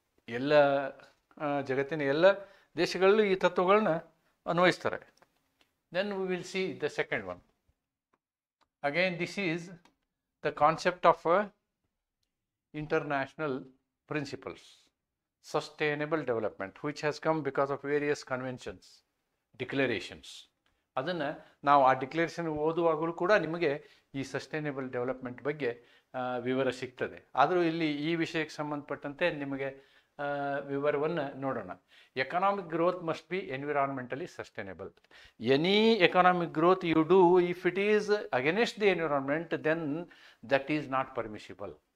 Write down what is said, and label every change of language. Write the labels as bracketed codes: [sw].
[kn] ಎಲ್ಲ ಜಗತ್ತಿನ ಎಲ್ಲ ದೇಶಗಳಲ್ಲೂ ಈ ತತ್ವಗಳನ್ನ ಅನ್ವಯಿಸ್ತಾರೆ. [en] Then we will see the second one. Again, this is the concept of international principles. Sustainable development, which has come because of various conventions, declarations. [kn] ಅದನ್ನು ನಾವು ಆ declaration ಓದುವಾಗಲೂ ಕೂಡ ನಿಮಗೆ ಈ ಸಸ್ಟೈನೇಬಲ್ ಡೆವಲಪ್ಮೆಂಟ್ ಬಗ್ಗೆ ವಿವರ ಸಿಗ್ತದೆ. ಆದರೂ ಇಲ್ಲಿ ಈ ವಿಷಯಕ್ಕೆ ಸಂಬಂಧಪಟ್ಟಂತೆ ನಿಮಗೆ ವಿವರವನ್ನು ನೋಡೋಣ. [en] Economic growth must be environmentally sustainable. Any economic growth you do if it is against the environment, then that is not permissible.